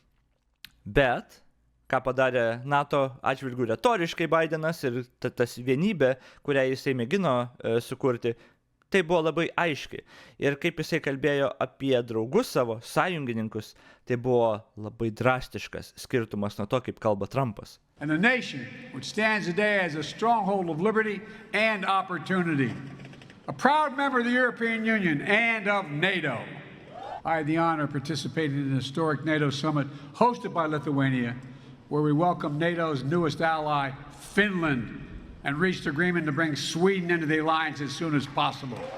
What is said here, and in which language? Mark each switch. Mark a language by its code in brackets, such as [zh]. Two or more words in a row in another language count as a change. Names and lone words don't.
[lt] Bet ką padarė NATO atžvilgiu retoriškai Bidenas ir tas vienybė, kurią jisai mėgino sukurti, tai buvo labai aiški. Ir kaip jisai kalbėjo apie draugus savo, sąjungininkus, tai buvo labai drastiškas skirtumas nuo to, kaip kalba Trumpas. [en] And a nation which stands today as a stronghold of liberty and opportunity. A proud member of the European Union and of NATO. I had the honor of participating in the historic NATO summit hosted by Lithuania, where we welcomed NATO's newest ally, Finland, and reached agreement to bring Sweden into the alliance as soon as possible.